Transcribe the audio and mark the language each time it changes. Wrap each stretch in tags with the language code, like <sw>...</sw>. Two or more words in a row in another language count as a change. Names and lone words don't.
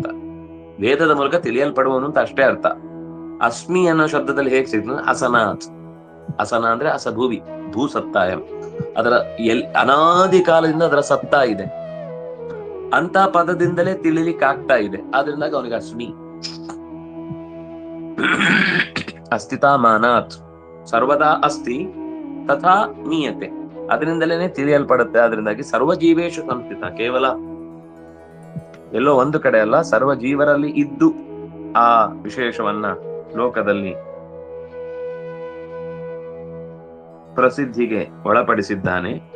<kn>ವೇದದ ಮೂಲಕ ತಿಳಿಯಲ್ಪಡುವವನು ಅಂತ ಅಷ್ಟೇ ಅರ್ಥ. ಅಸ್ಮಿ ಅನ್ನೋ ಶಬ್ದದಲ್ಲಿ ಹೇಗೆ ಸಿಗ್ತದೆ? ಅಸನಾತ್. ಅಸನ ಅಂದ್ರೆ ಅಸಭೂವಿ,</kn> <sa>ಭೂ ಸತ್ತಾಯಂ,</sa> <kn>ಅದರ ಅನಾದಿ ಕಾಲದಿಂದ ಅದರ ಸತ್ತಾ ಇದೆ ಅಂತ ಪದದಿಂದಲೇ ತಿಳಿಲಿಕ್ಕೆ ಆಗ್ತಾ ಇದೆ, ಆದ್ರಿಂದಾಗಿ ಅವನಿಗೆ ಅಸ್ಮಿ.</kn> <sa>ಅಸ್ಥಿತಾಮಾನಾತ್, ಸರ್ವದಾ ಅಸ್ತಿ ತಥಾ ಮೀಯತೆ,</sa> <kn>ಅದರಿಂದಲೇ ತಿಳಿಯಲ್ಪಡುತ್ತೆ, ಆದ್ರಿಂದಾಗಿ</kn> <sa>ಸರ್ವ ಜೀವೇಶು ಸಂಸ್ಥಿತ,</sa> <kn>ಕೇವಲ ಎಲ್ಲೋ ಒಂದು ಕಡೆ ಅಲ್ಲ, ಸರ್ವ ಜೀವರಲ್ಲಿ ಇದ್ದು ಆ ವಿಶೇಷವನ್ನ ಲೋಕದಲ್ಲಿ ಪ್ರಸಿದ್ಧಿಗೆ ಒಳಪಡಿಸಿದ್ದಾನೆ.</kn>